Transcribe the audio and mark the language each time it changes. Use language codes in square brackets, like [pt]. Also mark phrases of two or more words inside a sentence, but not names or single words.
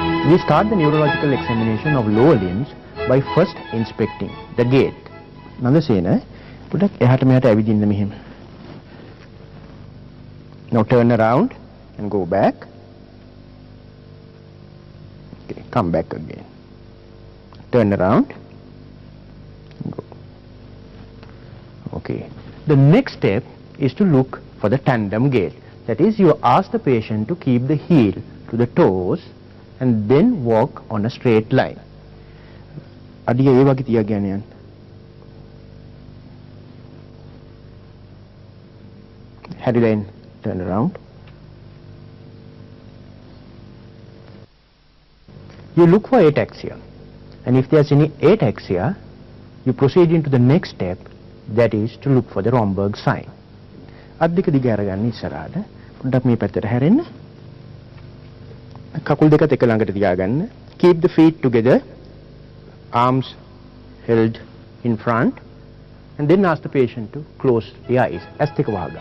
[en] We start the neurological examination of lower limbs by first inspecting the gait. [si] Nanda sena පොඩක් එහාට මෙහාට ඇවිදින්න මෙහෙම. [en] Now turn around and go back. Okay, come back again. Turn around. Go. Okay. The next step is to look for the tandem gait. That is, you ask the patient to keep the heel to the toes and then walk on a straight line. [si] අඩිය ඒ වගේ තියාගෙන යන්න. [en] Headline, turn around. You look for ataxia, and if there's any ataxia, you proceed into the next step, that is to look for the Romberg sign. [si] අද්දික දිග අරගන්න ඉස්සරහට පොඩ්ඩක් මේ පැත්තට හැරෙන්න. කකුල් දෙකත් එක ළඟට තියාගන්න. [en] Keep the feet together, arms held in front, and then ask the patient to close the eyes. [si] ඇස් දෙක වහගන්න.